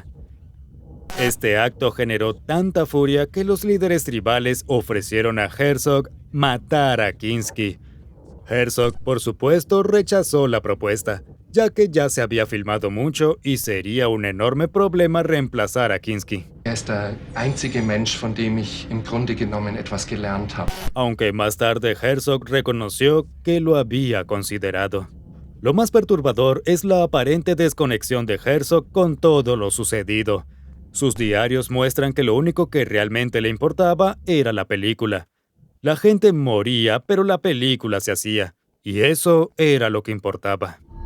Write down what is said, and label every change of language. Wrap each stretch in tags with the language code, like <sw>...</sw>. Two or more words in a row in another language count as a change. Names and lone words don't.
<es>Este acto generó tanta furia que los líderes tribales ofrecieron a Herzog matar a Kinski. Herzog, por supuesto, rechazó la propuesta, ya que ya se había filmado mucho y sería un enorme problema reemplazar a Kinski.</es> <de>Er ist der einzige Mensch, von dem ich im Grunde genommen etwas gelernt habe.</de> <es>Aunque más tarde Herzog reconoció que lo había considerado. Lo más perturbador es la aparente desconexión de Herzog con todo lo sucedido. Sus diarios muestran que lo único que realmente le importaba era la película. La gente moría, pero la película se hacía, y eso era lo que importaba.</es>